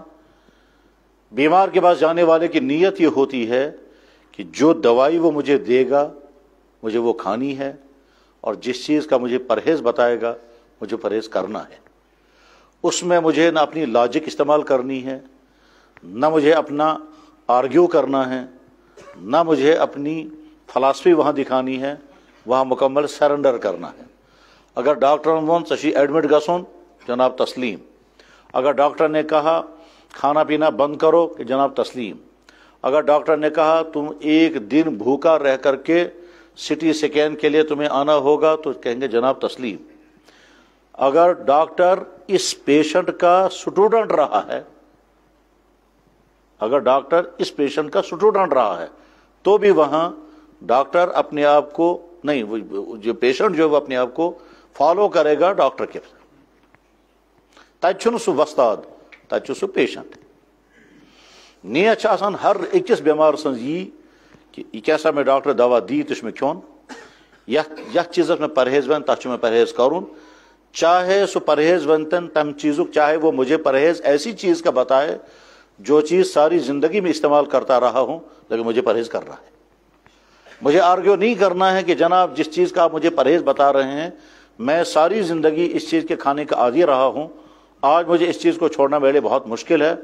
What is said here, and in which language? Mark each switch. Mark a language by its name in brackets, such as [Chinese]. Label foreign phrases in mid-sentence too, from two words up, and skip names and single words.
[Urdu] بیمار کے پاس جانے والے کی نیت یہ ہوتی ہے کہ جو دوائی وہ مجھے دے گا مجھے وہ کھانی ہے، اور جس چیز کا مجھے پرہیز بتائے گا مجھے پرہیز کرنا ہے. اس میں مجھے نہ اپنی لاجک استعمال کرنی ہے، نہ مجھے اپنا آرگیو کرنا ہے، نہ مجھے اپنی فلاسفی وہاں دکھانی ہے. وہاں مکمل سرنڈر کرنا ہے. اگر ڈاکٹر [Kashmiri] وون سشی ایڈمٹ گسون [Urdu] جناب تسلیم. اگر ڈاکٹر نے کہا کھانا پینا بند کرو کہ جناب تسلیم. اگر ڈاکٹر نے کہا تم ایک دن بھوکا رہ کر کے سٹی سکین کے لیے تمہیں آنا ہوگا تو کہیں گے جناب تسلیم. اگر ڈاکٹر اس پیشنٹ کا سٹوڈنٹ رہا ہے، اگر ڈاکٹر اس پیشنٹ کا سٹوڈنٹ رہا ہے تو بھی وہاں ڈاکٹر اپنے آپ کو نہیں، جو پیشنٹ جو ہے وہ اپنے آپ کو فالو کرے گا ڈاکٹر کے. [Kashmiri] تجھ سو وستاد تجھ سو پیشنٹ. نیت آسان ہر اکس بیمار سن یہ کہ یہ کیسا میں ڈاکٹر دوا دی تو میں کھون، یتھ چیزس میں پرہیز ون تک میں پرہیز کرون. چاہے سو پرہیز ونتن تم چیزک، [Urdu] چاہے وہ مجھے پرہیز ایسی چیز کا بتائے جو چیز ساری زندگی میں استعمال کرتا رہا ہوں لیکن مجھے پرہیز کر رہا ہے. مجھے آرگیو نہیں کرنا ہے کہ جناب جس چیز کا آپ مجھے پرہیز بتا رہے ہیں میں ساری زندگی اس چیز کے کھانے کا عادی رہا ہوں، آج مجھے اس چیز کو چھوڑنا میرے لیے بہت مشکل ہے.